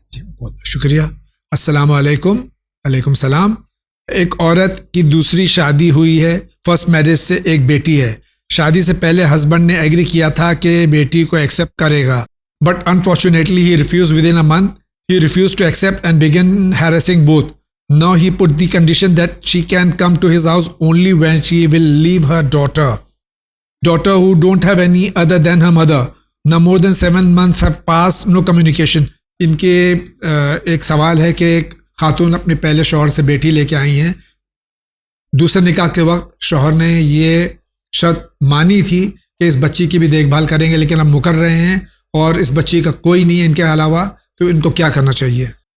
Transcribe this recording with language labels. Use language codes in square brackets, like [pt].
[ur] جی بہت بہت شکریہ. السلام علیکم. علیکم السلام. ایک عورت کی دوسری شادی ہوئی ہے, فرسٹ میرج سے ایک بیٹی ہے. شادی سے پہلے ہسبینڈ نے ایگری کیا تھا کہ بیٹی کو ایکسیپٹ کرے گا, [en] But unfortunately he refused within a month. He refused to accept and began harassing both. Now he put the condition that she can come to his house only when she will leave her daughter who don't have any other than her mother. Now more than 7 months have passed, no communication. [ur] ان کے ایک سوال ہے کہ ایک خاتون اپنے پہلے شوہر سے بیٹی لے کے آئی ہیں. دوسرے نکاح کے وقت شوہر نے یہ شرط مانی تھی کہ اس بچی کی بھی دیکھ بھال کریں گے, لیکن اب مکر رہے ہیں اور اس بچی کا کوئی نہیں ہے ان کے علاوہ, تو ان کو کیا کرنا چاہیے؟